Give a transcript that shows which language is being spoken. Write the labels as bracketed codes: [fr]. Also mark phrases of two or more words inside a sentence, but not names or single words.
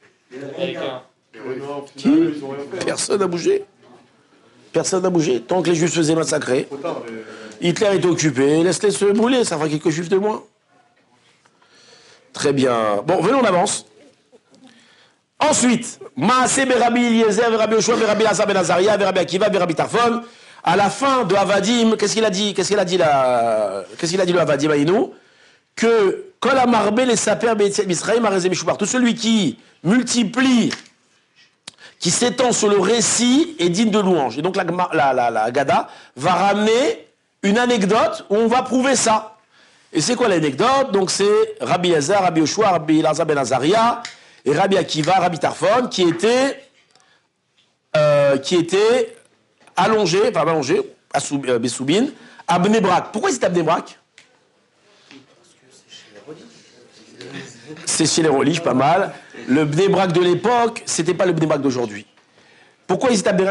[fr] Qui? Personne n'a bougé. Personne n'a bougé. Tant que les Juifs se faisaient massacrer, Hitler était occupé, laisse-les se brûler, ça fera quelques Juifs de moins. Très bien. Bon, venons, on avance. Ensuite, Maaseh Rabbi Eliezer, Rabbi Yoshua, Rabbi Elazar ben Azaria, Rabbi Akiva, Rabbi Tarfon. À la fin de Avadim, qu'est-ce qu'il a dit? Qu'est-ce qu'il a dit le Avadim Aïnou? [he] Que כל המרבה לספר ביציאת מצרים הרי זה משובח. [fr] Tout celui qui multiplie, qui s'étend sur le récit est digne de louange. Et donc la Gada va ramener une anecdote où on va prouver ça. Et c'est quoi l'anecdote? Donc c'est Rabbi Elazar, Rabbi Yoshua, Rabbi Elazar ben Azaria et Rabbi Akiva, Rabbi Tarfon qui étaient allongés à Bessoubine, à Bnei Brak. Pourquoi c'est à Bnei Brak? C'est chez les religieux, pas mal. Le Bnei Brak de l'époque, c'était pas le Bnei Brak d'aujourd'hui. Pourquoi ils étaient à Bnei Brak?